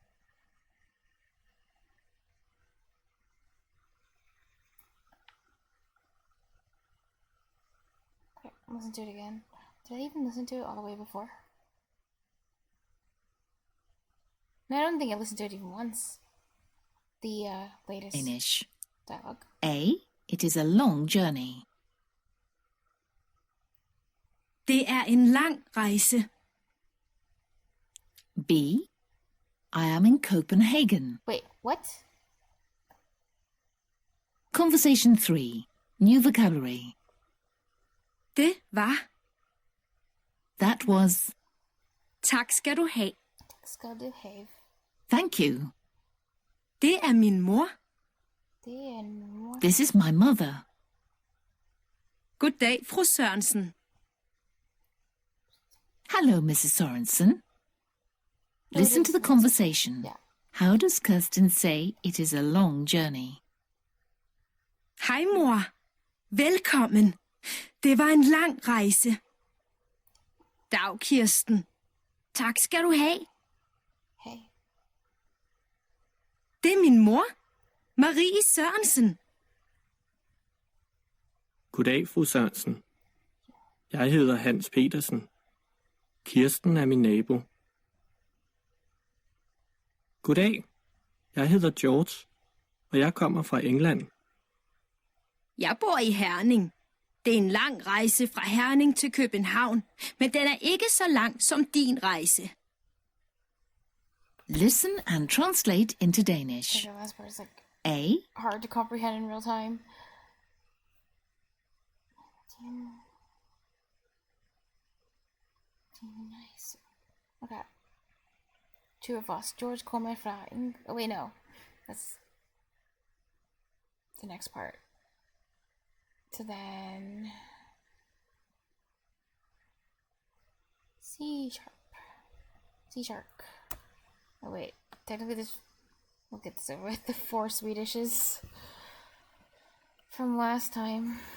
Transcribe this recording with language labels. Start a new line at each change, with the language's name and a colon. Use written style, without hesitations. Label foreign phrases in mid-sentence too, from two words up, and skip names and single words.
English: Okay, listen to it again. Did I even listen to it all the way before? No, I don't think I listened to it even once. The latest Danish. dialogue. A it is a long journey.
Danish: Det er en lang rejse.
English: B. I am in Copenhagen. Wait, what? Conversation 3. New vocabulary.
Danish: Det var,
English: That was
Danish: tak skal du have. Skal du have.
English: thank you.
Danish: Det er min mor. Det er en mor.
English: This is my mother.
Danish: Goddag, fru Sørensen.
English: Hello, Mrs. Sorensen. Listen to the conversation. Yeah. How does Kirsten say it is a long journey?
Danish: Hej, mor. Velkommen. Det var en lang rejse. Dag, Kirsten. Tak skal du have. Hey. Det er min mor, Marie Sørensen. Goddag, fru Sørensen. Jeg hedder Hans Petersen. Kirsten er min nabo. Goddag, jeg hedder George, og jeg kommer fra England. Jeg bor i Herning. Det er en lang rejse fra Herning til København, men den er ikke så lang som din rejse.
English: Listen and translate into Danish. Okay, the last part is like A. hard to comprehend in real time. Nice. Okay. Two of us.
Danish: George kommer fra
English: oh wait, no. That's the next part. So then C sharp. C sharp. Oh wait. Technically this we'll get this over with. The 4 Swedishes from last time.